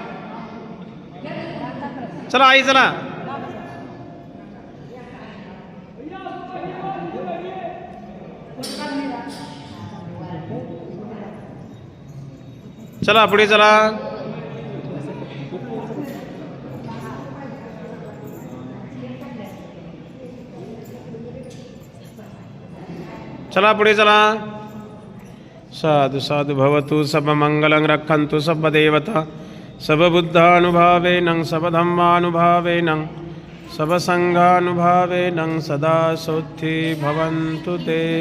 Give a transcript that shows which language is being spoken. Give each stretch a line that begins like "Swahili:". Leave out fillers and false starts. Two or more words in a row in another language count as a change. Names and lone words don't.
Marathi: चला आई चला. चला पुढे चला. चला पुढे चला.
Pali: साधु साधु भवतु सब मंगलं रक्षन्तु सब देवता सब बुद्धानुभावेनं सब धम्मानुभावेनं सब संघानुभावेनं सदा सोत्थी भवन्तु ते.